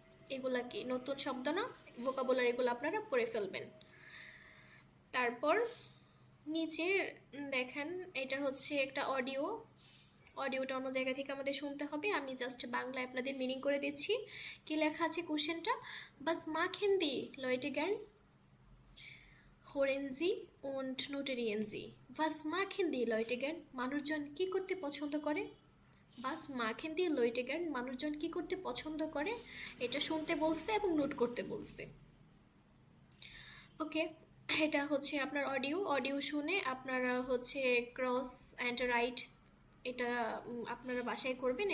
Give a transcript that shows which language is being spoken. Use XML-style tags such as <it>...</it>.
<bn>এগুলা কি নতুন শব্দ না? ভোকাবুলারিগুলো আপনারা পড়ে ফেলবেন। তারপর নিচে দেখেন, এটা হচ্ছে একটা অডিওটা অন্য জায়গা থেকে আমাদের শুনতে হবে। আমি জাস্ট বাংলায় আপনাদের মিনিং করে দিচ্ছি। কি লেখা আছে কোশ্চেনটা?</bn> <de>বাস machen die Leute gern? Hören Sie und notieren Sie. Was machen die Leute gern?</de> <bn>মানুষজন কি করতে পছন্দ করে?</bn> <de>বাস machen die Leute gern,</de> <bn>মানুষজন কি করতে পছন্দ করে, এটা শুনতে বলছে এবং নোট করতে বলছে। ওকে, এটা হচ্ছে আপনার অডিও শুনে আপনারা ক্রস অ্যান্ড রাইট এটা আপনারা বাসায় করবেন।</bn>